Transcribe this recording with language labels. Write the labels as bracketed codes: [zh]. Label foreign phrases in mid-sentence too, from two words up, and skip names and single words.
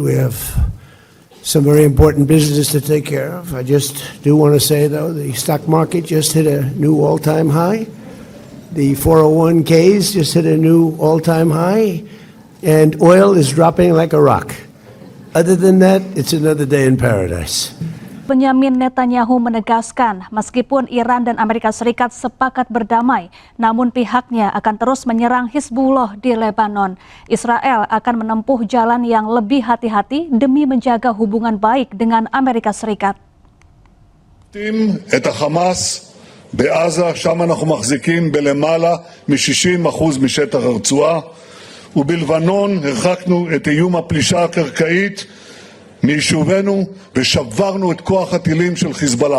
[en] We have some very important business to take care of. I just do want to say, though, the stock market just hit a new all-time high. The 401ks just hit a new all-time high, and oil is dropping like a rock. Other than that, it's another day in paradise. [id] Benyamin Netanyahu menegaskan, meskipun Iran dan Amerika Serikat sepakat berdamai, namun pihaknya akan terus menyerang Hizbullah di Lebanon. Israel akan menempuh jalan yang lebih hati-hati demi menjaga hubungan baik dengan Amerika Serikat. [he] את החמאס בעזה, שם אנחנו מחזיקים בלמעלה מ-60% משטח הרצועה, ובלבנון הרחקנו את איום הפלישה הקרקעית מיישובנו ושברנו את כוח הטילים של חיזבאללה.